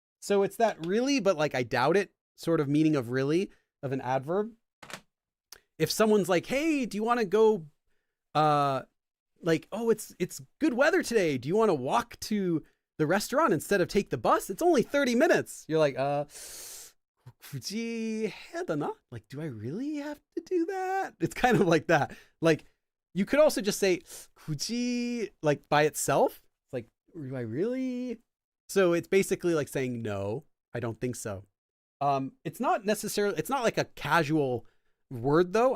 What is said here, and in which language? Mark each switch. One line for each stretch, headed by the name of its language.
English: So it's that really, but like I doubt it sort of meaning of really of an adverb. If someone's like, hey, do you want to go, like, oh, it's good weather today. Do you want to walk to the restaurant instead of take the bus? It's only 30 minutes.
Korean: You're like, 굳이 해야 되나?
English: Like, do I really have to do that? It's kind of like that. Like, you could also just say 굳이 like by itself. It's like, do I really? So it's basically like saying no, I don't think so. It's not necessarily, it's not like a casual word though.